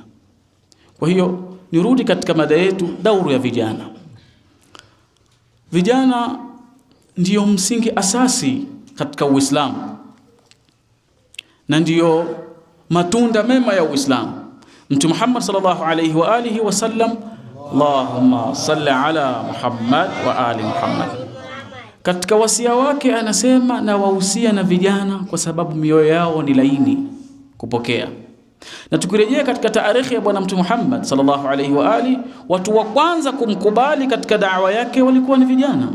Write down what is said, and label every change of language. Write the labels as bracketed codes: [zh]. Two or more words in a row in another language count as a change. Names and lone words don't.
[sw] Kwa hiyo nirudi katika mada yetu, dauru ya vijana. Vijana ndiyo msingi asasi katika Uislamu na ndiyo matunda mema ya Uislamu. Mtume Muhammad [ar] صلى الله عليه وآله وسلم، اللهم صل على محمد وآل محمد, [sw] katika wasia wake anasema, na wahusia na vijana kwa sababu mioyo yao ni laini kupokea. Na tukirejea katika taarikhi ya bwana Mtume Muhammad [ar] صلى الله عليه وآل, [sw] watu wa kwanza kumkubali katika da'wa yake walikuwa ni vijana.